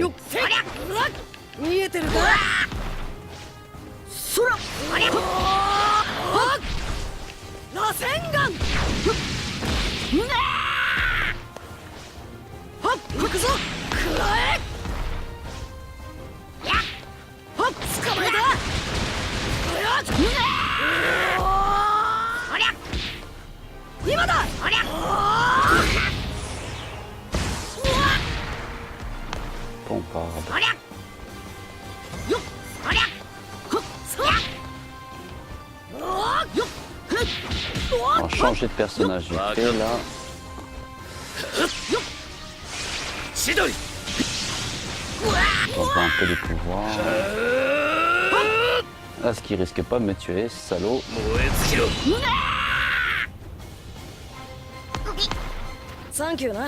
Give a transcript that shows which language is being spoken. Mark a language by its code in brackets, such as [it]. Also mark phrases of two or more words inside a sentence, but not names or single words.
[ja] よっそりゃうわ見えてるかそらそりゃはっ螺旋岩うわーはっ行くぞくらえやっはっ捕まえたこれはうわーそりゃ今だそりゃうわ [fr] Pomparde. [ja] そりゃよっそりゃほっそりゃよっふっ [fr] On va changer de personnage vite fait, là. [ja] 千鳥 [fr] On voit un peu les pouvoirs. Là, ce qui risque pas de me tuer, ce salaud. [ja] 燃え尽きろサンキューな。